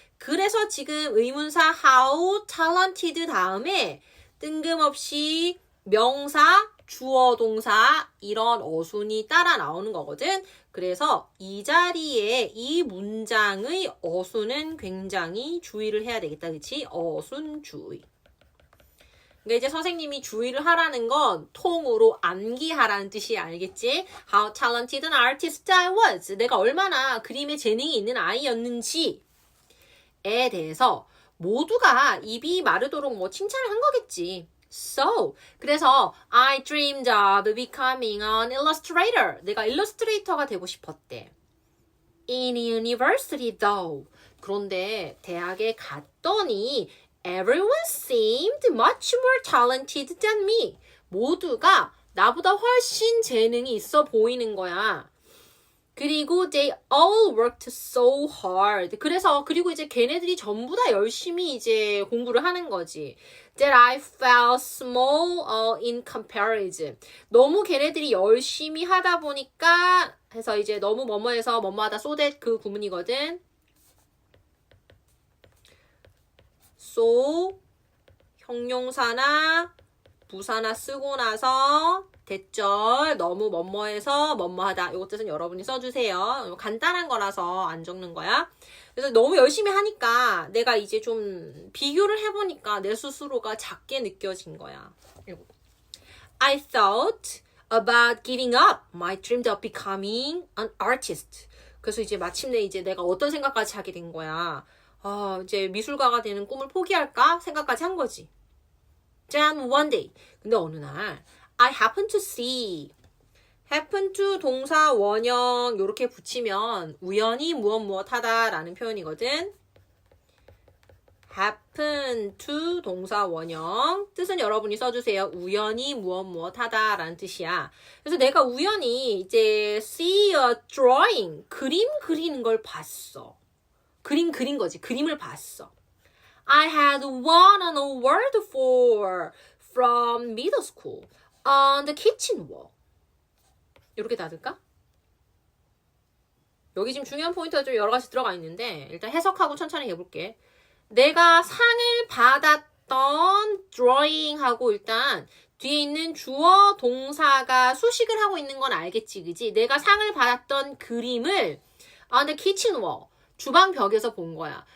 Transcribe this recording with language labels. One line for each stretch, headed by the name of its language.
Korean: 그래서 지금 의문사 how talented 다음에 뜬금없이 명사, 주어, 동사 이런 어순이 따라 나오는 거거든. 그래서 이 자리에 이 문장의 어순은 굉장히 주의를 해야 되겠다. 그치? 어순 주의. 그러니까 이제 선생님이 주의를 하라는 건 통으로 암기하라는 뜻이야. 알겠지?
English: How talented an artist I was.
Korean: 내가 얼마나 그림에 재능이 있는 아이였는지에 대해서 모두가 입이 마르도록 칭찬을 한 거겠지.
English: So,
Korean: 그래서
English: I dreamed of becoming an illustrator.
Korean: 내가 일러스트레이터가 되고 싶었대.
English: In university though.
Korean: 그런데 대학에 갔더니
English: everyone seemed much more talented than me.
Korean: 모두가 나보다 훨씬 재능이 있어 보이는 거야. 그리고
English: they all worked so hard.
Korean: 그리고 이제 걔네들이 전부 다 열심히 이제 공부를 하는 거지.
English: That I felt small in comparison.
Korean: 너무 걔네들이 열심히 하다 보니까 해서 이제 너무 뭐뭐해서 뭐뭐하다 so that 그 구문이거든. So 형용사나 부사나 쓰고 나서 대절 너무 뭐뭐해서 뭐뭐하다. 이것 뜻은 여러분이 써주세요. 간단한 거라서 안 적는 거야. 그래서 너무 열심히 하니까 내가 이제 좀 비교를 해보니까 내 스스로가 작게 느껴진 거야.
English: I thought about giving up my dream of becoming an artist.
Korean: 그래서 이제 마침내 이제 내가 어떤 생각까지 하게 된 거야. 이제 미술가가 되는 꿈을 포기할까 생각까지 한 거지.
English: Then one day.
Korean: 근데 어느 날
English: I happen to see.
Korean: happen to 동사 원형 요렇게 붙이면 우연히 무엇 하다 라는 표현이거든. happen to 동사 원형. 뜻은 여러분이 써주세요. 우연히 무엇 하다 라는 뜻이야. 그래서 내가 우연히 이제
English: see a drawing.
Korean: 그림 그리는 걸 봤어. 그림 그린 거지. 그림을 봤어.
English: I had won an award from middle school on the kitchen wall.
Korean: 이렇게 닫을까? 여기 지금 중요한 포인트가 좀 여러 가지 들어가 있는데 일단 해석하고 천천히 해볼게. 내가 상을 받았던 drawing하고 일단 뒤에 있는 주어 동사가 수식을 하고 있는 건 알겠지, 그지? 내가 상을 받았던 그림을
English: on the kitchen wall,
Korean: 주방 벽에서 본 거야.